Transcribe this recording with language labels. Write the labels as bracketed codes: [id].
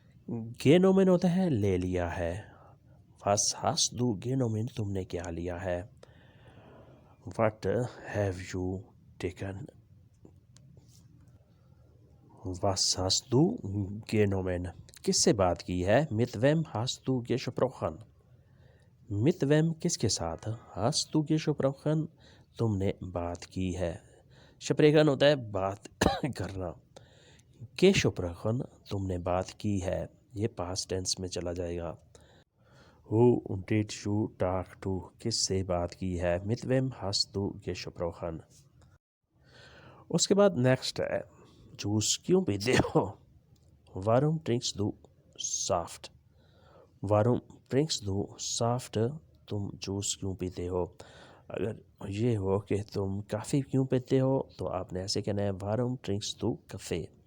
[hi] गेनोमेन होता है ले लिया है। [de] Was hast du genommen [hi] तुमने क्या लिया है? [en] What have you taken? [de] Was hast du genommen [hi] किससे बात की है? [de] Mit wem hast du gesprochen? Mit wem [hi] किसके साथ? [de] Hast du gesprochen [hi] तुमने बात की है। स्प्रेकन होता है बात करना। gesprochen तुमने बात की है, ये पास्ट टेंस में चला जाएगा। [en] Who did you talk to [hi] किससे बात की है? [de] Mit wem hast du gesprochen? [hi] उसके बाद नेक्स्ट है जूस क्यों पीते हो? [de] Warum trinkst du Saft? Warum trinkst du Saft [hi] तुम जूस क्यों पीते हो? अगर ये हो कि तुम काफ़ी क्यों पीते हो तो आपने ऐसे कहना है [de] Warum trinkst du Kaffee?